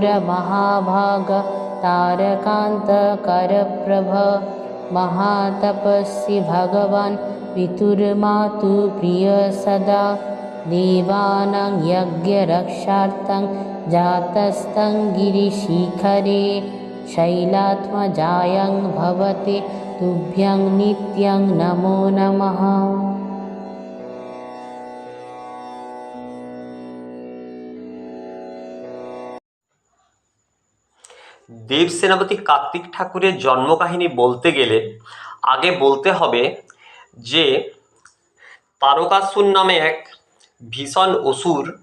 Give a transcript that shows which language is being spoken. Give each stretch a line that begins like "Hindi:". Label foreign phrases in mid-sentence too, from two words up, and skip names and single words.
Sanskrit: महाभाग तारकान्तकरप्रभ महातपस्वी भगवान् पितुर्मातु प्रिय सदा देवानां यज्ञरक्षार्थं जातस्तं गिरिशिखरे शैलात्मजायं भवते तुभ्यं नित्यं नमो नमः।
Bangla: দেব সেনাপতি কার্তিক ঠাকুরের জন্মকাহিনী বলতে গেলে আগে বলতে হবে যে তারকাসুর নামে এক ভীষণ অসুর